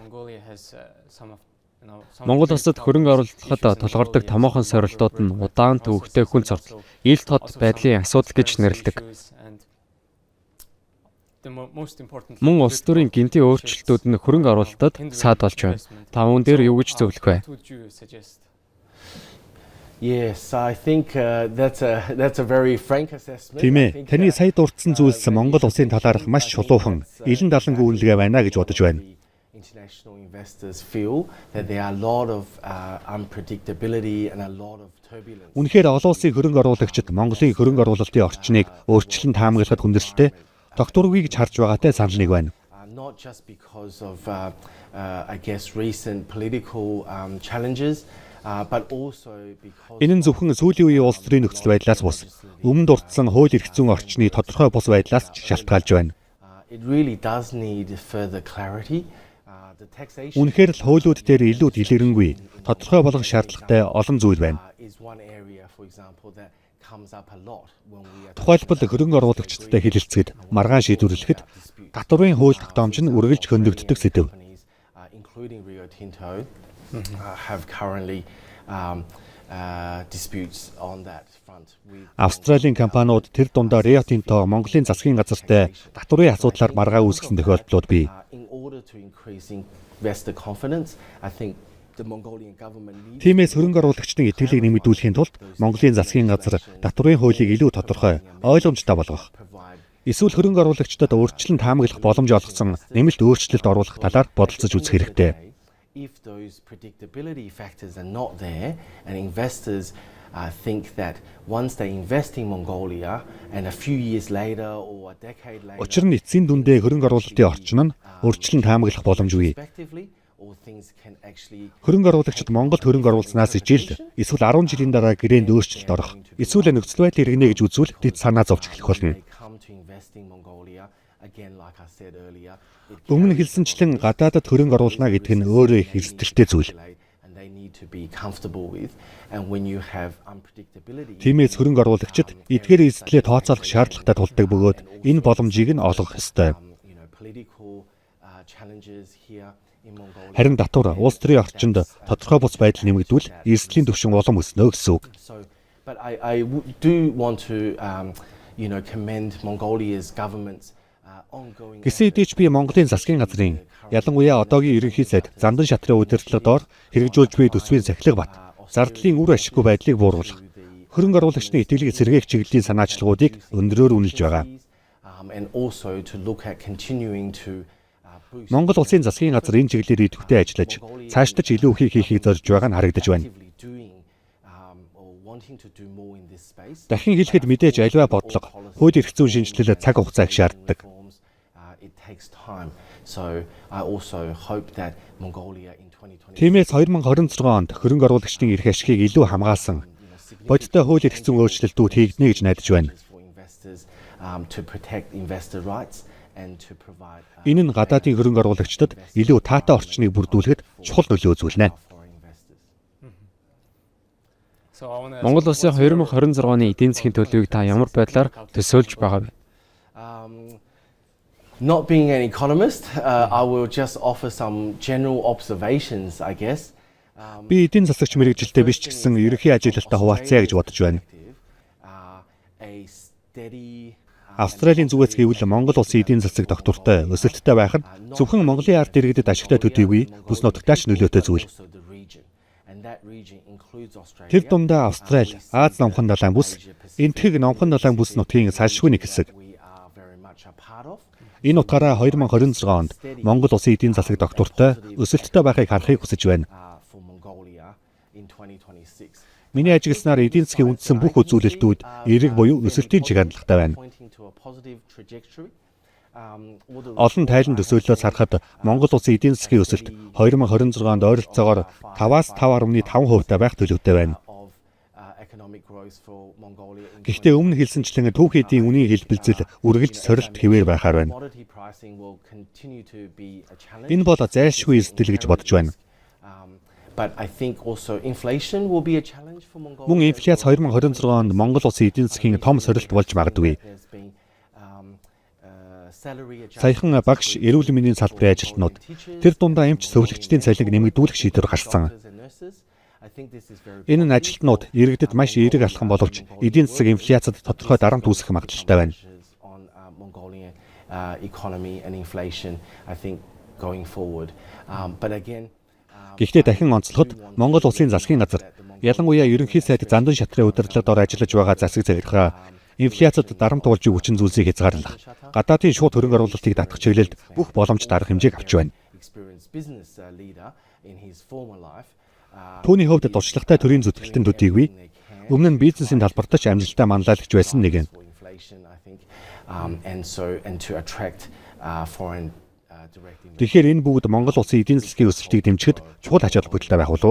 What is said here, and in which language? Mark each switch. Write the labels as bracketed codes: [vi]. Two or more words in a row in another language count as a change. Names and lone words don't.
[mn] Монгол улсад хөрөнгө оруулахад тулгардаг томоохон сорилтууд нь удаан төвөгтэй хүн зортол, ил тод байдлын асуудал гэж нэрлэдэг. Мөн улс төрийн гинтийн өөрчлөлтүүд нь хөрөнгө оруулалтад саад болж байна. Та үүн дээр юу гэж зөвлөх вэ? [en] Yes, I think that's a very frank assessment. [mn] Тийм ээ. Таны сая дурдсан зүйлс Монгол улсын талаарх маш чулуухан, илэн далангүй үнэлгээ байна гэж бодож байна. [en] International investors feel that there are a lot of unpredictability and a lot of turbulence. [mn] Үнэхээр олон улсын хөрөнгө оруулагчид Монголын хөрөнгө оруулалтын орчныг өөрчлөн таамаглахад хүндрэлтэй, тогтворгүй гэж харж байгаатай санал нэг байна. [en] Not just because of I guess recent political challenges but also because [mn] Энэ нь зөвхөн сүүлийн үеийн улс төрийн нөхцөл байдлаас бус өмнө дурдсан хууль эрх зүйн орчны тодорхой бус байдлаас ч шалтгаалж байна. [en] it really does need further clarity. The taxation [mn] Үнэхээр л хуулиуд дээр илүү дэлгэрэнгүй тодорхой болгох шаардлагатай олон зүйл байна. [en] is one area, for example, that comes up a lot when we are [mn] Тухайлбал хөрөнгө оруулагчдтай хэлэлцэхэд, маргаан шийдвэрлэхэд татварын хууль тогтоомж нь үргэлж хөндөгддөг сэдэв. [en] companies, including Rio Tinto, have currently disputes on that front with [mn] Австралийн компаниуд тэр дундаа Rio Tinto Монголын засгийн газартай татварын асуудлаар маргаа үүсгэсэн тохиолдлууд бий. [en] in order to increase investor confidence, I think the Mongolian government needs [mn] Тиймээс хөрөнгө оруулагчдын итгэлийг нэмэгдүүлэхийн тулд Монголын засгийн газар татварын хуулийг илүү тодорхой, ойлгомжтой болгох. [en] provide [mn] Эсвэл хөрөнгө оруулагчдад урьдчилан таамаглах боломж олгосон нэмэлт өөрчлөлт оруулах талаар бодолцож үзэх хэрэгтэй. [en] if those predictability factors are not there and investors think that once they invest in Mongolia and a few years later or a decade later [mn] Учир нь эцсийн дүндээ хөрөнгө оруулалтын орчин нь урьдчилан таамаглах боломжгүй. [en] respectively or things can actually [mn] Хөрөнгө оруулагчид Монголд хөрөнгө оруулснаас ижил эсвэл 10 жилийн дараа гэрээнд өөрчлөлт орох, эсвэл нөхцөл байдал иргэнэ гэж үзвэл тэд санаа зовж эхлэх болно. [en] they come to invest in Mongolia again like I said earlier it [mn] Өмнө хэлсэнчлэн гадаадад хөрөнгө оруулна гэдэг нь өөрөө их эрсдэлтэй зүйл. [en] and they need to be comfortable with and when you have unpredictability [mn] Тиймээс хөрөнгө оруулагчид эдгээр эрсдлээ тооцоолох шаардлагатай тулдаг бөгөөд энэ боломжийг нь олгох ёстой. [en] political challenges here in Mongolia. [mn] Харин татвар улс төрийн орчинд тодорхой бус байдал нэмэгдвэл эрсдлийн түвшин улам өснө гэсэн үг. [en] So, but I do want to commend Mongolia's government's ongoing [mn] Гэсэн хэдий ч би Монголын засгийн газрын ялангуяа одоогийн ерөнхий сайд Зандан шатрын удирдлага доор хэрэгжүүлж буй төсвийн сахилга бат зардлын үр ашиггүй байдлыг бууруулах, хөрөнгө оруулагчны итгэлийг сэргээх чиглэлийн санаачлагуудыг өндрөөр үнэлж байгаа. [en] and also to look at continuing to boost [mn] Монгол улсын засгийн газар энэ чиглэлээр идэвхтэй ажиллаж, цаашдаа ч илүү их хийхийг зорж байгаа нь харагдаж байна. [en] actively doing or wanting to do more in this space. [mn] Дахин хэлэхэд мэдээж аливаа бодлого, хууль эрх зүйн шинжилэлд цаг хугацаа их шаарддаг. [en] It takes time. So I also hope that Mongolia in 2020 [mn] Тиймээс 2026 онд хөрөнгө оруулагчдын эрх ашигыг илүү хамгаалсан бодиттой хууль эрх зүйн өөрчлөлтүүд хийгдэнэ гэж найдаж байна. [en] for investors to protect investor rights and to provide [mn] Энэ нь гадаадын хөрөнгө оруулагчдад илүү таатай орчныг бүрдүүлэхэд чухал нөлөө үзүүлнэ. [en] foreign investors. [mn] Монгол улсын 2026 оны эдийн засгийн төлөвийг та ямар байдлаар төсөөлж байгаа вэ? [en] Not being an economist, I will just offer some general observations, I guess. [mn] Би эдийн засагч мэрэгжилтэй биш ч гэсэн ерөнхий ажилтнаа хуваалцъя гэж бодож байна. [en] A steady [mn] Австралийн зүгээс гэвэл Монгол улсын эдийн засаг тогтвортой, өсөлттэй байх нь зөвхөн Монголын ард иргэдэд ашигтай төдийгүй бүс нутагтаа ч нөлөөтэй зүйл. [en] also the region. And that region includes Australia. [mn] Тэр дундаа Австрали, Аз номхон далайн бүс, энэтхэг номхон далайн бүс нутгийн салшгүй нэг хэсэг. [en] We are very much a part of. [mn] Энэ утгаараа 2026 онд Монгол улсын эдийн засаг тогтвортой, өсөлттэй байхыг харахыг хүсэж байна. [en] For Mongolia in 2026. [mn] Миний ажигласнаар эдийн засгийн үндсэн бүх үзүүлэлтүүд эерэг буюу өсөлтийн чиг хандлагатай байна. [en] Pointing to a positive trajectory. [mn] Олон тайлан төсөөллөөс харахад Монгол улсын эдийн засгийн өсөлт 2026 онд ойролцоогоор 5-аас 5.5% байх төлөвтэй байна. [en] of economic growth for Mongolia. [mn] Гэхдээ өмнө хэлсэнчлэн түүхийдийн үнийн хэлбэлзэл үргэлж сорилт хэвээр байхаар байна. [en] Commodity pricing will continue to be a challenge. [mn] Энэ бол зайлшгүй эрсдэл гэж бодож байна. [en] But I think also inflation will be a challenge for Mongolia. [mn] Мөн инфляц 2026 онд Монгол улсын эдийн засгийн том сорилт болж магадгүй. [en] There's been salary [mn] Саяхан багш эрүүл мэндийн салбарын ажилтнууд тэр дундаа эмч сувлагчдын цалинг нэмэгдүүлэх шийдвэр гаргасан. Энэ нь ажилтнууд иргэдэд маш эерэг алхам боловч эдийн засаг инфляцид тодорхой дарамт үүсэх магадлалтай байна. [en] Mongolian economy and inflation I think going forward. But again [mn] Гэхдээ дахин онцлоход Монгол улсын засгийн газар ялангуяа ерөнхий сайд Зандан шатрын удирдлага доор ажиллаж байгаа засаг захиргаа инфляцид дарамт болж хүчин зүйлсийг хязгаарлах, гадаадын шууд хөрөнгө оруулалтыг татах чиглэлд бүх боломжит арга хэмжээг авч байна. [en] experienced business leader in his former life. [mn] Түүний хувьд туршлагатай төрийн зүтгэлтэн төдийгүй өмнө нь бизнесийн талбарт ч амжилттай манлайлагч байсан нэгэн. [en] For inflation, I think and to attract foreign direct investment. [mn] Тэгэхээр энэ бүгд Монгол улсын эдийн засгийн өсөлтийг дэмжихэд чухал ач холбогдолтой байх болов уу?